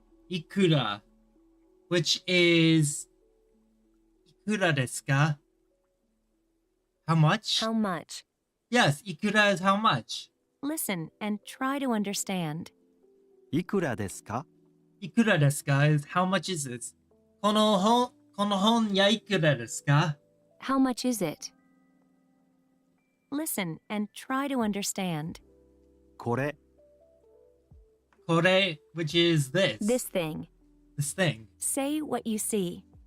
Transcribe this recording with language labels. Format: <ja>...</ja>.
<en>Ikura, which is</en> <ja>ikura desu ka?</ja> <en>How much? How much? Yes, ikura is how much. Listen and try to understand.</en> <ja>いくらですか Ikura desu ka</ja> <en>is how much is this?</en> <ja>この本やいくらですか?</ja> <en>How much is it? Listen and try to understand.</en> <ja>これ</ja> <en>Kore, which is this. This thing. This thing. Say what you see.</en>